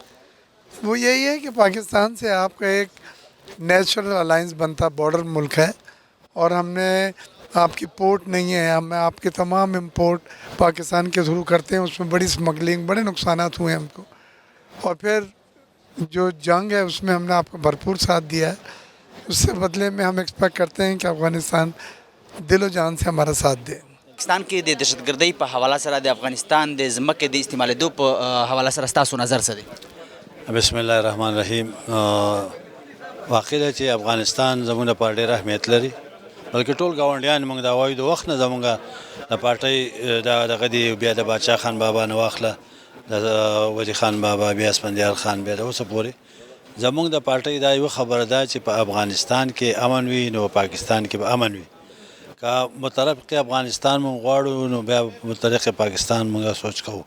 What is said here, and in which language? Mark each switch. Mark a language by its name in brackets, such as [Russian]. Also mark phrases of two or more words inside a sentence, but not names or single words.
[Urdu] وہ یہی ہے کہ پاکستان سے آپ کا ایک [English] natural alliance [Urdu] بنتا بارڈر ملک ہے اور ہم نے آپ کی پورٹ نہیں ہے ہم آپ کے تمام امپورٹ پاکستان کے تھرو کرتے ہیں اس میں بڑی اسمگلنگ بڑے نقصانات ہوئے ہیں ہم کو اور پھر جو جنگ ہے اس میں ہم نے آپ کو بھرپور ساتھ دیا ہے اس سے بدلے میں ہم ایکسپیکٹ کرتے ہیں کہ افغانستان دل و جان سے ہمارا ساتھ دے. [Pashto] پاکستان کې د دهشتګردۍ په حواله سره د افغانستان د ځمکې د استعمالېدو په حواله سره ستاسو نظر څه دی؟ [Arabic] بسم الله الرحمن الرحیم. [Pashto] واقع ده چې افغانستان زموږ لپاره ډېر اهمیت لري بلکې ټول ګاونډیان موږ د وایو د وخت نه زموږ د پارټۍ دغه دی بیا د باچا خان بابا نه واخله د ولی خان بابا بیا اسفندیار خان بیا د اوسه پورې زموږ د پارټۍ دا یوه خبره ده چې په افغانستان کې امن وي نو پاکستان کې به امن وي که مترقی افغانستان مونږ غواړو نو بیا مترقی پاکستان مونږ سوچ کوو.